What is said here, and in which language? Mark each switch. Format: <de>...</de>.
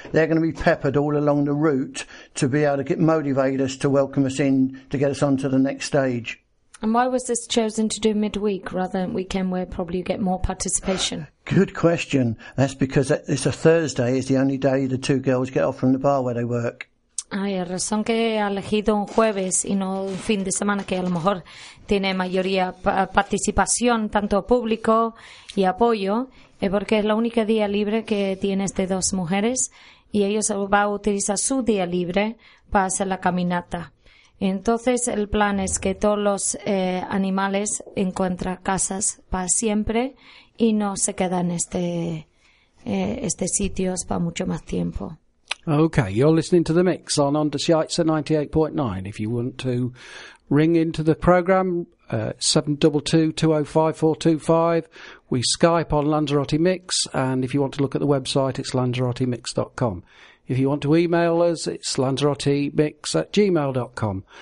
<en>They're going to be peppered all along the route to be able to motivate us, to welcome us in, to get us on to the next stage. And why was this chosen to do midweek rather than weekend, where probably you get more participation? Good question. That's because it's a Thursday, is the only day the two girls get off from the bar where they work.</en> <es>Ay, la razón que ha elegido un jueves y no un fin de semana, que a lo mejor tiene mayoría participación, tanto público y apoyo, es porque es la única día libre que tienes de dos mujeres y ellos va a utilizar su día libre para hacer la caminata. Entonces el plan es que todos los animales encuentran casas para siempre y no se quedan en este sitio para mucho más tiempo.</es> <en>Okay, you're listening to The Mix on Undersheitzer 98.9. If you want to ring into the program, 722-205-425. We Skype on Lanzarote Mix, and if you want to look at the website, it's lanzarotemix.com. If you want to email us, it's lanzarotemix@gmail.com.</en>